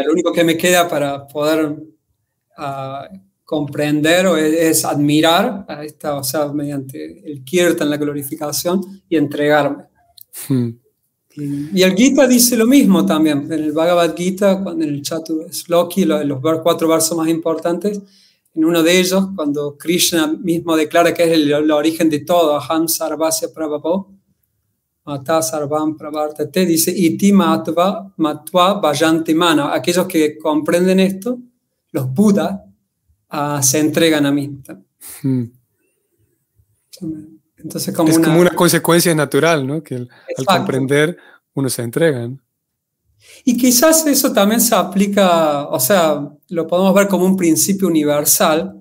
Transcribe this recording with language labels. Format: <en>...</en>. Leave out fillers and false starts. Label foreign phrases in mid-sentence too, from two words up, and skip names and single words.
<es>Lo único que me queda para poder comprender es admirar a esta, o sea, mediante el kirtan, la glorificación, y entregarme. Y el Gita dice lo mismo también. En el Bhagavad Gita, en el Chatur Shloki, los 4 versos más importantes, en uno de ellos, cuando Krishna mismo declara que es el origen de todo,</es> <sa>Aham Sarvasya Prabhavo, Mata Sarvam Pravartate, dice, Iti Matva Vajanti Mana.</sa> <es>Aquellos que comprenden esto los Buda se entregan a mí. Entonces, como es como una consecuencia natural, ¿no? Que al comprender uno se entrega, ¿no? Y quizás eso también se aplica, o sea, lo podemos ver como un principio universal.</es>